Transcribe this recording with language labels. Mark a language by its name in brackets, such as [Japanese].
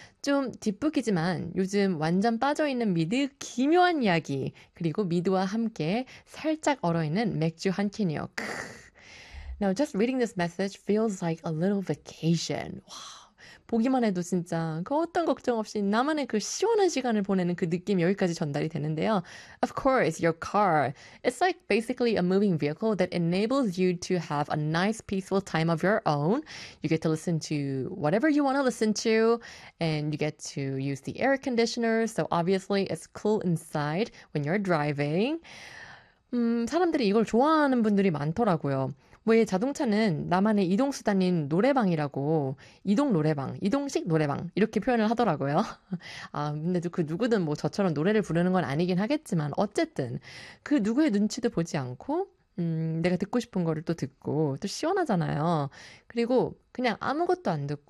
[Korean] 좀 뒷북이지만 요즘 완전 빠져있는 미드 기묘한 이야기, 그리고 미드와 함께 살짝 얼어있는 맥주 한 캔이요. [English] Now, just reading this message feels like a little vacation. Wow. [Korean] 보기만 해도 진짜 그 어떤 걱정 없이 나만의 그 시원한 시간을 보내는 그 느낌 여기까지 전달이 되는데요. [English] Of course, your car. It's like basically a moving vehicle that enables you to have a nice, peaceful time of your own. You get to listen to whatever you want to listen to, and you get to use the air conditioner, so obviously it's cool inside when you're driving. [Korean] 사람들이 이걸 좋아하는 분들이 많더라고요. 왜 자동차는 나만의 이동수단인 노래방이라고 이동 노래방, 이동식 노래방 이렇게 표현을 하더라고요. 아, 근데 그 누구든 뭐 저처럼 노래를 부르는 건 아니긴 하겠지만 어쨌든 그 누구의 눈치도 보지 않고 내가 듣고 싶은 거를 또 듣고 또 시원하잖아요. 그리고 그냥 아무것도 안 듣고